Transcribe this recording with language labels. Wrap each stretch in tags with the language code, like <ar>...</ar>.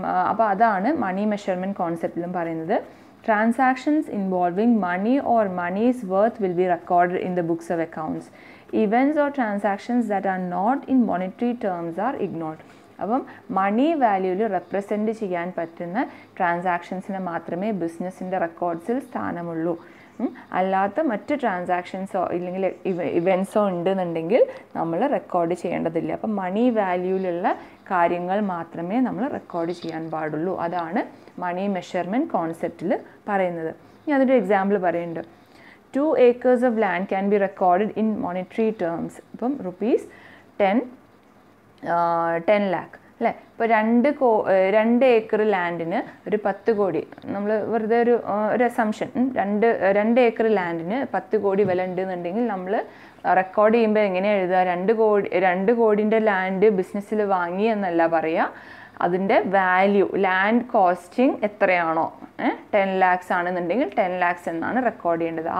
<ml>അപ്പോൾ അതാണ് മണി മെഷർമെൻറ്റ് കോൺസെപ്റ്റിലും പറയുന്നത്.</ml> <en>Transactions involving money or money's worth will be recorded in the books of accounts. Events or transactions that are not in monetary terms are ignored.</en> <ml>അപ്പം മണി വാല്യൂവിൽ represent ചെയ്യാൻ പറ്റുന്ന ട്രാൻസാക്ഷൻസിന് മാത്രമേ ബിസിനസ്സിൻ്റെ റെക്കോർഡ്സിൽ സ്ഥാനമുള്ളൂ. അല്ലാത്ത മറ്റ് ട്രാൻസാക്ഷൻസോ ഇല്ലെങ്കിൽ ഇവൻസോ ഉണ്ടെന്നുണ്ടെങ്കിൽ നമ്മൾ റെക്കോർഡ് ചെയ്യേണ്ടതില്ല. അപ്പം മണി വാല്യൂവിലുള്ള കാര്യങ്ങൾ മാത്രമേ നമ്മൾ റെക്കോർഡ് ചെയ്യാൻ പാടുള്ളൂ. അതാണ് മണി മെഷർമെൻറ്റ് കോൺസെപ്റ്റിൽ പറയുന്നത്. ഇനി അതിൻ്റെ എക്സാമ്പിൾ പറയുന്നുണ്ട്.</ml> <en>2 acres of land can be recorded in monetary terms.</en> <ml>ഇപ്പം rupees 10 lakh അല്ലേ. ഇപ്പോൾ 2 ഏക്കർ ലാൻഡിന് ഒരു 10 കോടി, നമ്മൾ വെറുതെ ഒരു അസംഷൻ, 2 ഏക്കർ ലാൻഡിന് 10 കോടി വില ഉണ്ടെന്നുണ്ടെങ്കിൽ നമ്മൾ റെക്കോർഡ് ചെയ്യുമ്പോൾ എങ്ങനെയാണ് എഴുതുക, 2 കോടിൻ്റെ ലാൻഡ് ബിസിനസ്സിൽ വാങ്ങി എന്നല്ല പറയുക, അതിൻ്റെ വാല്യൂ, ലാൻഡ് കോസ്റ്റിംഗ് എത്രയാണോ, 10 lakhs ആണെന്നുണ്ടെങ്കിൽ 10 lakhs എന്നാണ് റെക്കോർഡ് ചെയ്യേണ്ടത്.</ml>